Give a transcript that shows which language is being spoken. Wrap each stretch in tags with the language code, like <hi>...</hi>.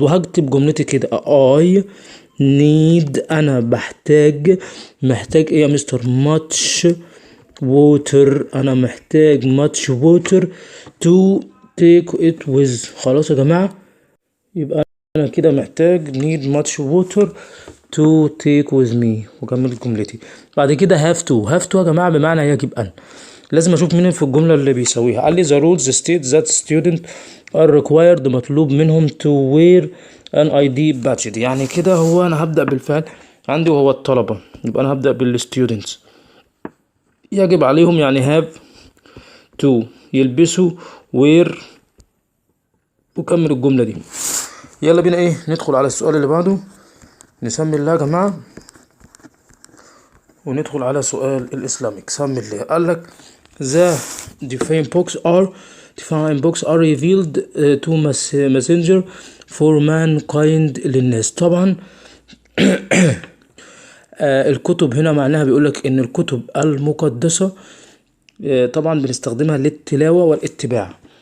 <ar>وهكتب جملتي كده</ar> <en>I need،</en> <ar>انا محتاج ايه يا مستر؟</ar> <en>much water.</en> <ar>انا محتاج</ar> <en>much water to take it with.</en> <ar>خلاص يا جماعة، يبقى انا كده محتاج</ar> <en>need much water to take with me</en> <ar>وكمل جملتي. بعد كده</ar> <en>have to</en> <ar>يا جماعة بمعنى يجب ان. لازم اشوف مين في الجملة اللي بيسويها.</ar> <en>قال لي the rules state that student are required،</en> <ar>مطلوب منهم</ar> <en>to wear an ID badge.</en> <ar>يعني كده هو انا هبدأ بالفعل عندي وهو الطلبة، يبقى انا هبدأ بالستودنتس. يجب عليهم يعني</ar> <en>have to</en> <ar>يلبسوا</ar> <en>wear</en> <ar>وكمل الجملة دي. يلا بينا ندخل على السؤال اللي بعده. نسمي الله يا جماعة وندخل على سؤال الإسلاميك. سمي الله.</ar> <en>قال لك the divine books are revealed to messenger for mankind</en> <ar>للناس. طبعا الكتب هنا معناها بيقولك ان الكتب المقدسة طبعا بنستخدمها للتلاوة والاتباع.</ar>